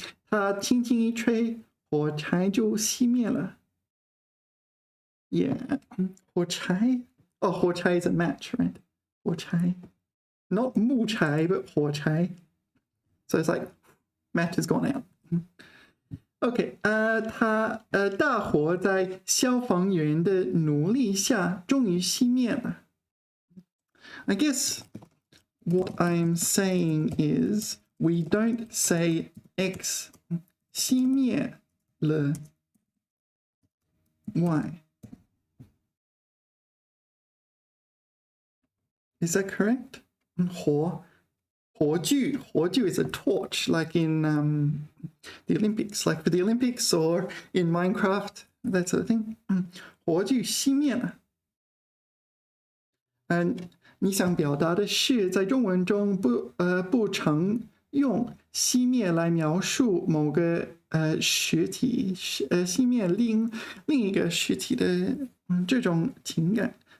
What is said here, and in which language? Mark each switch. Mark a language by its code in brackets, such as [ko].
[zh] 它轻轻一吹，火柴就熄灭了。 [en] Yeah, 火柴. Oh, 火柴 is a match, right? [zh] 火柴. [en] Not 木柴, but 火柴. So it's like match has gone out. [zh] Okay, 大火在消防员的努力下终于熄灭了。 [en] I guess what I'm saying is we don't say X 熄灭了 Y. Is that correct? 火炬 is a torch, like in the Olympics, like for the Olympics or in Minecraft, that sort of thing. [zh] 火炬熄灭了。你想表达的是，在中文中不常用熄灭来描述某个实体，熄灭另一个实体的这种情感。